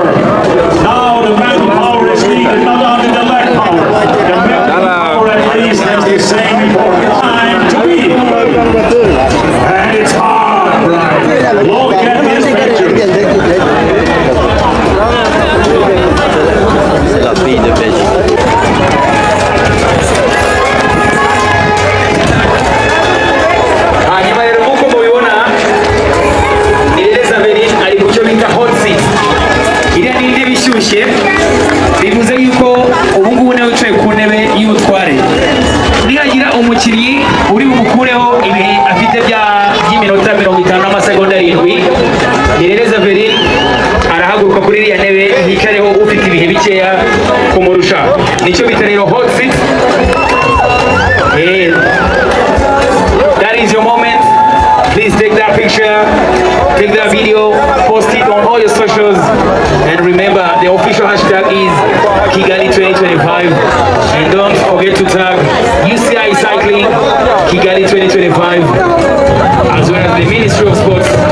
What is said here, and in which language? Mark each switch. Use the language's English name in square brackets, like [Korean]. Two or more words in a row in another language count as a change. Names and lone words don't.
[English] Now the mental power is needed, not only the leg power. The mental power at least has the same time to beat. And it's hard, right? Look at this picture. [French] C'est la fille de Belgique. [Kinyarwanda] bivuze yuko ubu ngubu nawe wicaye ku ntebe y'ubutware, nihagira umukinnyi uri bumukureho ibihe afite by'iminota 50 n'amasegonda 7, Nirereza Verine arahaguruka kuri iriya ntebe yicareho ufite ibihe bikeya kumurusha, nicyo bita rero [English] hot seat. That is your moment. Please take that picture, take that video, post it on all your socials, and remember the official hashtag is Kigali 2025, and don't forget to tag UCI Cycling Kigali 2025 as well as the Ministry of Sports.